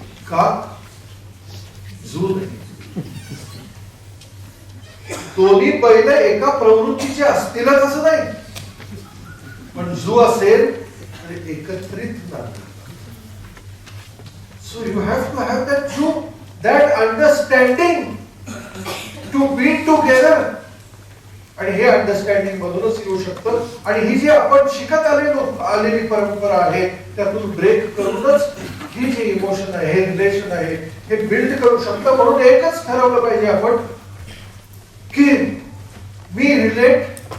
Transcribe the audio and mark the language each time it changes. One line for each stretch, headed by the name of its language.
Marathi: का? जू नाही. दोन्ही बैल एका प्रवृत्तीचे असतीलच असं नाही, पण जू असेल तर एकत्रित नातं.
English: So you have to have that zoo, that understanding to be together.
Marathi: आणि हे अंडरस्टँडिंग मधूनच येऊ शकतं. आणि ही जी आपण शिकत आलेली परंपरा आहे त्यातून ब्रेक करूनच ही जी इमोशन आहे, हे रिलेशन आहे, हे बिल्ड करू शकतं. म्हणून एकच ठरवलं पाहिजे आपण की मी रिलेट